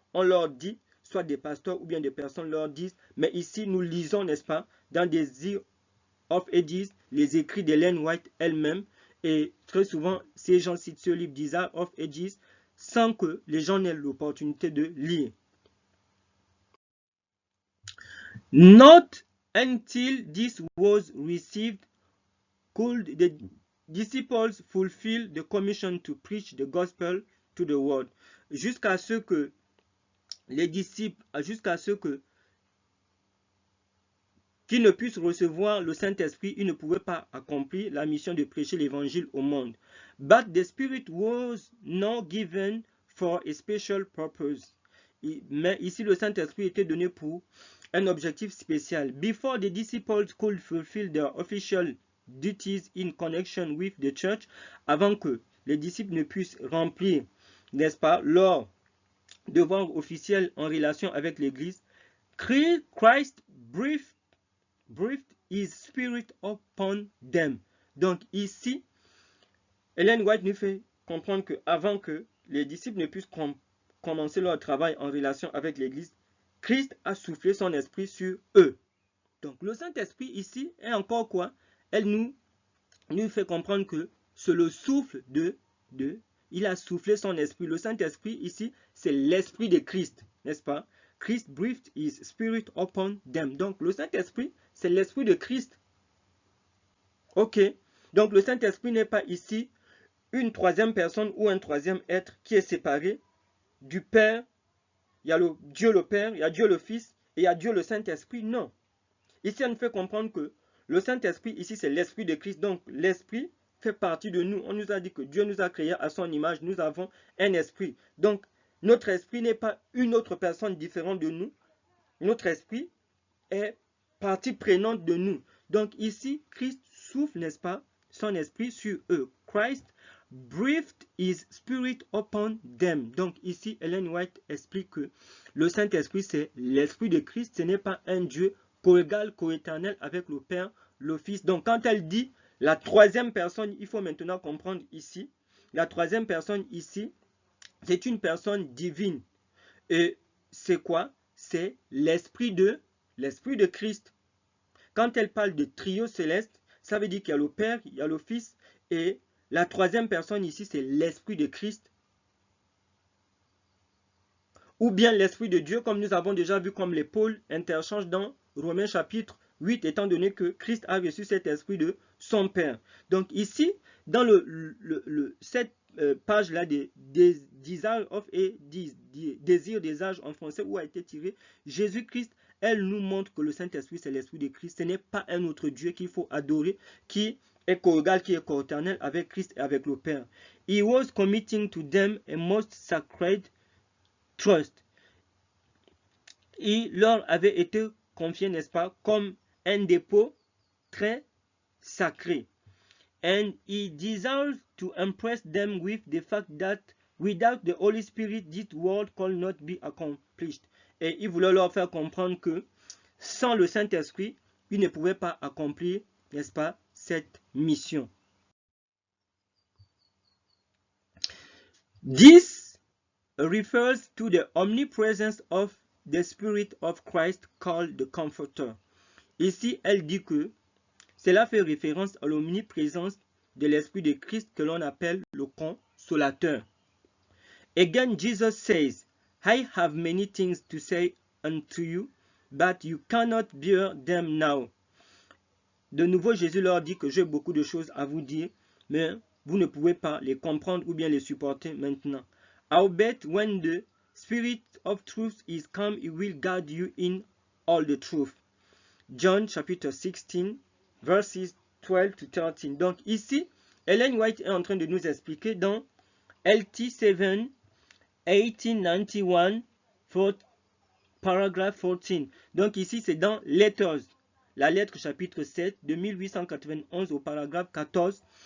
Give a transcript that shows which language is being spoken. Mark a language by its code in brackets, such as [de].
[fr] On leur dit, soit des pasteurs ou bien des personnes leur disent, mais ici nous lisons, n'est-ce pas, dans Désir of Ages, les écrits d'Ellen White elle-même, et très souvent, ces gens citent ce livre Desire of Ages sans que les gens n'aient l'opportunité de lire. [en] Not until this was received could the disciples fulfill the commission to preach the gospel to the world. [fr] Jusqu'à ce que les disciples, qu'ils ne puissent recevoir le Saint-Esprit, ils ne pouvaient pas accomplir la mission de prêcher l'évangile au monde. [en] But the Spirit was not given for a special purpose. [fr] Mais ici, le Saint-Esprit était donné pour un objectif spécial. [en] Before the disciples could fulfill their official duties in connection with the church, [fr] avant que les disciples ne puissent remplir, n'est-ce pas, leur devoir officiel en relation avec l'Église, [en] Christ breathed his spirit upon them. [fr] Donc ici, Ellen White nous fait comprendre qu'avant que les disciples ne puissent commencer leur travail en relation avec l'Église, Christ a soufflé son esprit sur eux. Donc le Saint-Esprit ici est encore quoi? Elle nous fait comprendre que c'est le souffle il a soufflé son esprit. Le Saint-Esprit ici, c'est l'esprit de Christ, n'est-ce pas? [en] Christ breathed his spirit upon them. [fr] Donc le Saint-Esprit, c'est l'esprit de Christ. Ok. Donc le Saint-Esprit n'est pas ici une troisième personne ou un troisième être qui est séparé du Père. Il y a Dieu le Père, il y a Dieu le Fils et il y a Dieu le Saint-Esprit. Non. Ici, on nous fait comprendre que le Saint-Esprit, ici, c'est l'Esprit de Christ. Donc, l'Esprit fait partie de nous. On nous a dit que Dieu nous a créés à son image. Nous avons un esprit. Donc, notre esprit n'est pas une autre personne différente de nous. Notre esprit est partie prenante de nous. Donc, ici, Christ souffle, n'est-ce pas, son esprit sur eux. [en] Christ breathed his spirit upon them. [fr] Donc, ici, Ellen White explique que le Saint-Esprit, c'est l'Esprit de Christ. Ce n'est pas un Dieu co-égal, co-éternel avec le Père, le Fils. Donc, quand elle dit la troisième personne, il faut maintenant comprendre ici, la troisième personne ici, c'est une personne divine. Et c'est quoi? C'est l'Esprit de Christ. Quand elle parle de trio céleste, ça veut dire qu'il y a le Père, il y a le Fils, et la troisième personne ici, c'est l'Esprit de Christ. Ou bien l'Esprit de Dieu, comme nous avons déjà vu, comme les pôles interchangent dans Romains chapitre 8, étant donné que Christ a reçu cet esprit de son Père. Donc ici, dans cette page-là des Desire of et Désir des âges en français, où a été tiré Jésus-Christ, elle nous montre que le Saint-Esprit, c'est l'Esprit de Christ. Ce n'est pas un autre Dieu qu'il faut adorer, qui est co-égal, qui est co-éternel avec Christ et avec le Père. [en] He was committing to them a most sacred trust. [fr] Il leur avait été confié, n'est-ce pas, comme un dépôt très sacré. [en] And he desired to impress them with the fact that without the Holy Spirit, this world could not be accomplished. [fr] Et il voulait leur faire comprendre que sans le Saint-Esprit, il ne pouvait pas accomplir, n'est-ce pas, cette mission. [en] This refers to the omnipresence of the Spirit of Christ called the Comforter. [fr] Ici, elle dit que cela fait référence à l'omniprésence de l'Esprit de Christ que l'on appelle le Consolateur. [en] Again, Jesus says, I have many things to say unto you, but you cannot bear them now. [fr] De nouveau, Jésus leur dit que j'ai beaucoup de choses à vous dire, mais vous ne pouvez pas les comprendre ou bien les supporter maintenant. [en] Howbeit, when the Spirit of truth is come, he will guide you in all the truth. John chapitre 16, verses 12 to 13. [fr] Donc ici, Ellen White est en train de nous expliquer dans LT 7, 1891, paragraphe 14. Donc ici, c'est dans Letters, la lettre chapitre 7 de 1891 au paragraphe 14.